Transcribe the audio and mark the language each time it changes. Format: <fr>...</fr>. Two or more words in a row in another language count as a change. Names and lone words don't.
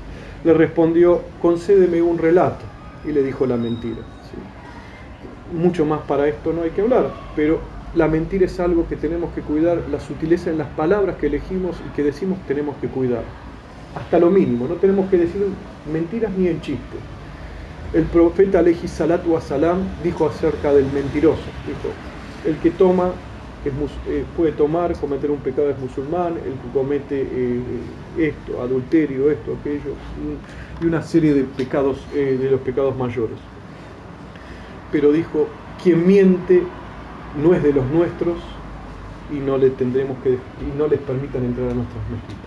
<es>Le respondió, concédeme un relato, y le dijo la mentira, ¿sí? Mucho más para esto no hay que hablar, pero la mentira es algo que tenemos que cuidar. La sutileza en las palabras que elegimos y que decimos tenemos que cuidar, hasta lo mínimo. No tenemos que decir mentiras ni en chiste. El profeta</es> <ar>عليه الصلاة والسلام</ar> <es>dijo acerca del mentiroso, dijo, el que toma puede cometer un pecado, es musulmán, el que comete esto, adulterio, esto, aquello, y una serie de pecados, de los pecados mayores. Pero dijo, quien miente no es de los nuestros y no les permitan entrar a nuestras mezquitas.</es>